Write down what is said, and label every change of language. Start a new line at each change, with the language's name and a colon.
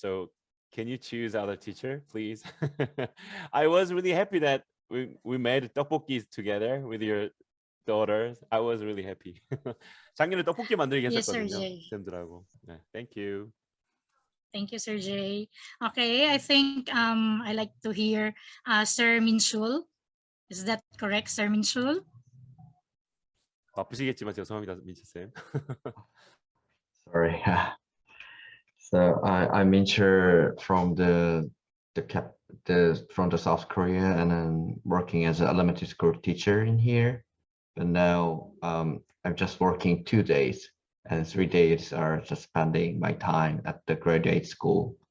English: So can you choose other teacher, please? I was really happy that we made tteokbokki together with your daughters. I was really happy.
Korean: 작년에 떡볶이 만들기
English: Yes, Sir
Korean: 했었거든요.
English: Jay.
Korean: 쌤들하고. 네,
English: thank you. Thank you, Sir Jay. Okay, I think I like to hear Sir Minshul. Is that correct, Sir Minshul?
Korean: 바쁘시겠지만 죄송합니다, 민철 쌤.
English: Sorry. So I'm Mincher from the from the South Korea, and I'm working as an elementary school teacher in here. But now I'm just working 2 days, and 3 days are just spending my time at the graduate school.